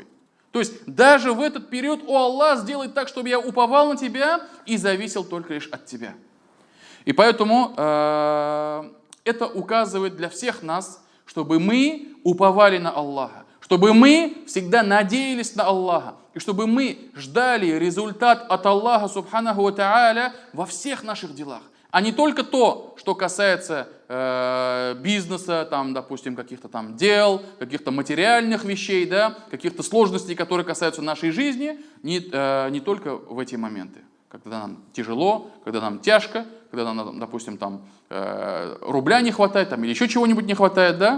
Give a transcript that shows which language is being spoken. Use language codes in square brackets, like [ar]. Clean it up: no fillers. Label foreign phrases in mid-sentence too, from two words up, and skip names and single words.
[ru] То есть даже в этот период, о Аллах, сделай так, чтобы я уповал на тебя и зависел только лишь от тебя. И поэтому это указывает для всех нас, чтобы мы уповали на Аллаха, чтобы мы всегда надеялись на Аллаха, и чтобы мы ждали результат от Аллаха [ar] سبحانه وتعالى [ru] во всех наших делах, а не только то, что касается бизнеса, там, допустим, каких-то там дел, каких-то материальных вещей, да, каких-то сложностей, которые касаются нашей жизни, не только в эти моменты, когда нам тяжело, когда нам тяжко, когда нам, допустим, там, рубля не хватает, там, или еще чего-нибудь не хватает, да?